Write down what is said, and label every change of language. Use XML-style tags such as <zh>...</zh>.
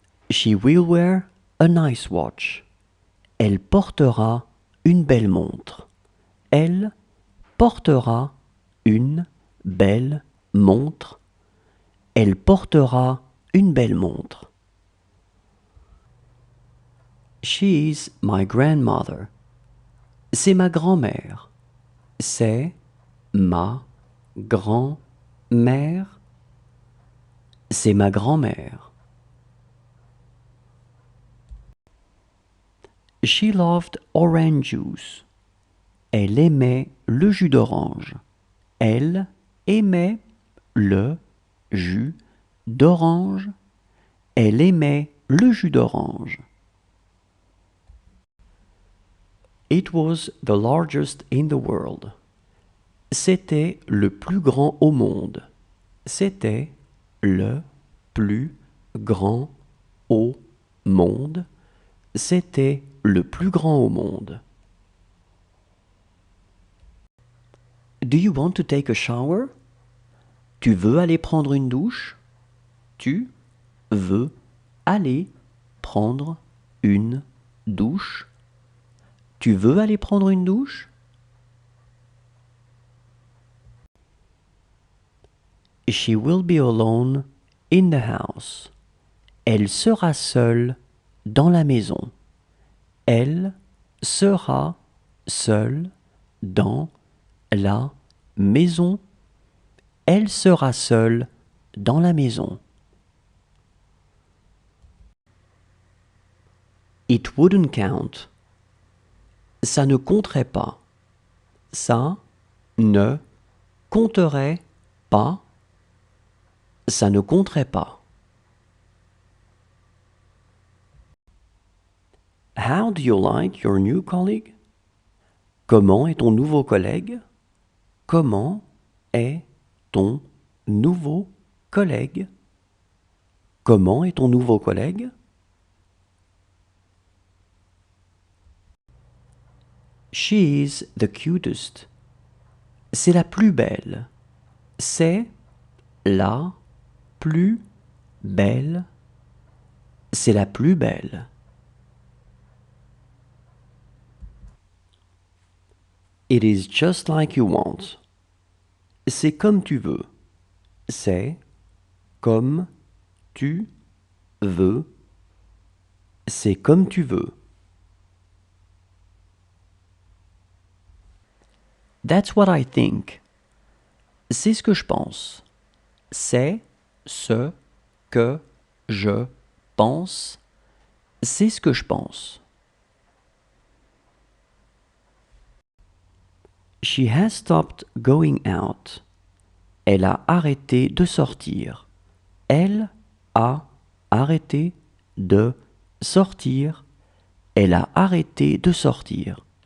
<en>She will wear a nice watch.</en> <fr>Elle portera une belle montre. Elle portera une belle montre. Elle portera une belle montre.</fr> <en>She is my grandmother.</en> <fr>C'est ma grand-mère. C'est ma grand-mère. C'est ma grand-mère.</fr> <en>She loved orange juice.</en> <fr>Elle aimait le jus d'orange. Elle aimait le jus d'orange. Elle aimait le jus d'orange.</fr> <en>It was the largest in the world.</en> <fr>C'était le plus grand au monde. C'était le plus grand au monde. C'était le plus grand au monde.</fr> <en>Do you want to take a shower?</en> <fr>Tu veux aller prendre une douche? Tu veux aller prendre une douche? Tu veux aller prendre une douche?</fr> <en>She will be alone in the house.</en> <fr>Elle sera seule dans la maison. Elle sera seule dans la maison. Elle sera seule dans la maison.</fr> <en>It wouldn't count.</en> <fr>Ça ne compterait pas. Ça ne compterait pas. Ça ne compterait pas.</fr> <en>How do you like your new colleague?</en> <fr>Comment est ton nouveau collègue? Comment est ton nouveau collègue? Comment est ton nouveau collègue?</fr> <en>She is the cutest.</en> <fr>C'est la plus belle. C'est la plus belle. C'est la plus belle.</fr> <en>It is just like you want.</en> <fr>C'est comme tu veux. C'est comme tu veux. C'est comme tu veux.</fr> <en>That's what I think.</en> <fr>C'est ce que je pense. C'est ce que je pense. C'est ce que je pense.</fr> <en>She has stopped going out.</en> <fr>Elle a arrêté de sortir. Elle a arrêté de sortir. Elle a arrêté de sortir.</fr>